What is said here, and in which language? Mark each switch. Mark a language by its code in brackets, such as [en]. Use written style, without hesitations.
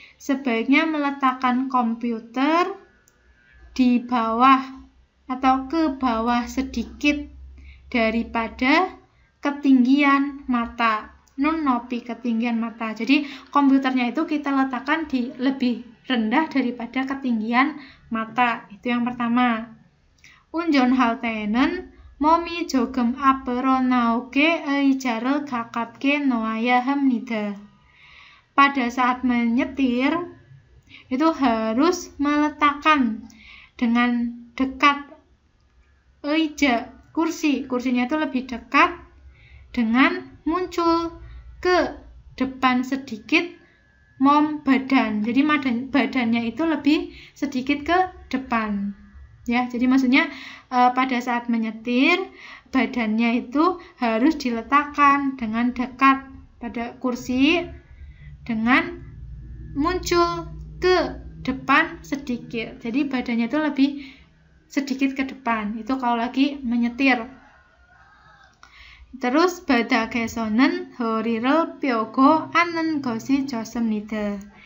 [id] Sebaiknya meletakkan komputer di bawah atau ke bawah sedikit daripada ketinggian mata. Nopi ketinggian mata. Jadi komputernya itu kita letakkan di lebih rendah daripada ketinggian mata. Itu yang pertama. [ko] 운전할 때는 몸이 조금 앞으로 나오게 의자를 가깝게 놓아야 합니다. [id] pada saat menyetir itu harus meletakkan dengan dekat eja kursinya itu lebih dekat dengan muncul ke depan sedikit badan. Jadi badannya itu lebih sedikit ke depan. Ya, jadi maksudnya pada saat menyetir badannya itu harus diletakkan dengan dekat pada kursi dengan muncul ke depan sedikit. Jadi badannya itu lebih sedikit ke depan. Itu kalau lagi menyetir. Terus [ko] 바닥에서는 허리를 펴고 앉는 것이 좋습니다.